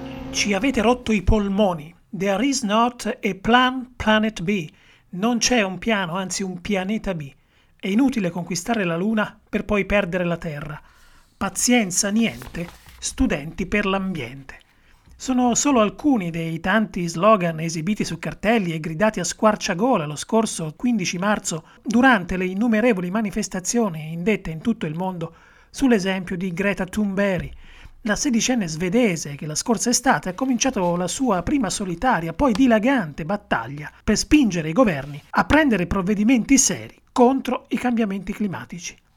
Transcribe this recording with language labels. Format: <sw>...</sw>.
<it>Ci avete rotto i polmoni.</it> <en>There is not a plan planet B.</en> <it>Non c'è un piano, anzi un pianeta B. È inutile conquistare la Luna per poi perdere la Terra. Pazienza, niente. Studenti per l'ambiente. Sono solo alcuni dei tanti slogan esibiti su cartelli e gridati a squarciagola lo scorso 15 marzo durante le innumerevoli manifestazioni indette in tutto il mondo sull'esempio di Greta Thunberg, la sedicenne svedese che la scorsa estate ha cominciato la sua prima solitaria, poi dilagante battaglia per spingere i governi a prendere provvedimenti seri contro i cambiamenti climatici.</it>